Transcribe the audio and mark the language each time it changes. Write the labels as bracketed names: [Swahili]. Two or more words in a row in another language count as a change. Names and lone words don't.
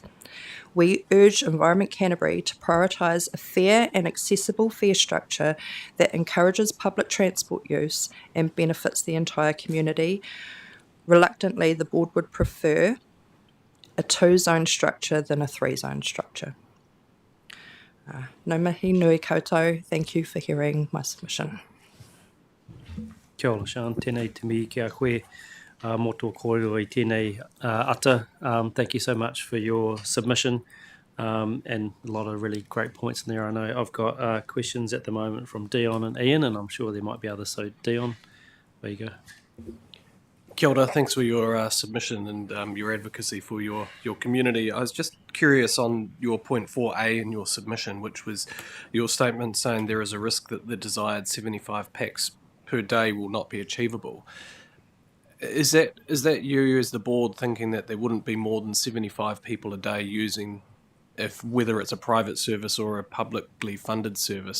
[English] We urge Environment Canterbury to prioritise a fair and accessible fare structure that encourages public transport use and benefits the entire community. Reluctantly, the board would prefer a 2-zone structure than a 3-zone structure. [Māori] No mihi nui koutou. [English] Thank you for hearing my submission. [Māori] Kia ora, Sharn. Tēnei te mihi kia koe. Mō tō kōrero i tēnei ata. [English] Thank you so much for your submission, and a lot of really great points in there. I know I've got questions at the moment from Dion and Ian, and I'm sure there might be others. So Dion, there you go. [Māori] Kia ora, [English] thanks for your submission and your advocacy for your community. I was just curious on your point 4A in your submission, which was your statement saying there is a risk that the desired 75 packs per day will not be achievable. Is that you as the board thinking that there wouldn't be more than 75 people a day using, whether it's a private service or a publicly funded service?